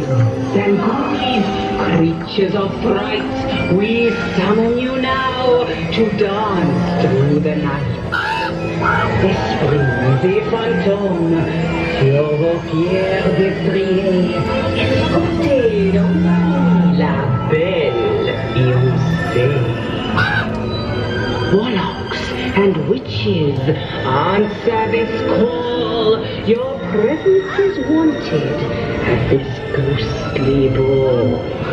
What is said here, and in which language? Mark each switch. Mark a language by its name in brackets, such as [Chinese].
[English] Creatures of fright, we summon you now to dance through the night. [French] Esprit des fantômes, sur vos pierres destriées, escortez dans la belle Beyoncé. [English] Warlocks and witches, answer this call. Your presence is wanted at this ghostly ball.